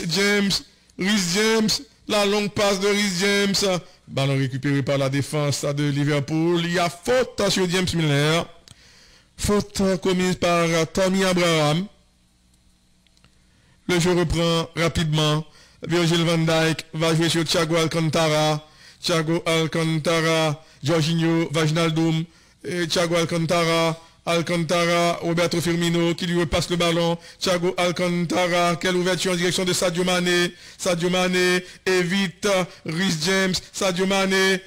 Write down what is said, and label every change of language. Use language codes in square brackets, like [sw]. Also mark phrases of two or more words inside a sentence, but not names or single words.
[fr] Reece James, Rhys James, la longue passe de Rhys James. Ballon récupéré par la défense de Liverpool. Il y a faute sur James Milner. Faute commise par Tammy Abraham. Le jeu reprend rapidement. Virgil van Dijk va jouer sur Thiago Alcantara. Thiago Alcantara, Jorginho, Wijnaldum, et Thiago Alcantara, Roberto Firmino qui lui repasse le ballon. Thiago Alcantara, quelle ouverture en direction de Sadio Mané. Sadio Mané évite Rhys James, Sadio Mané.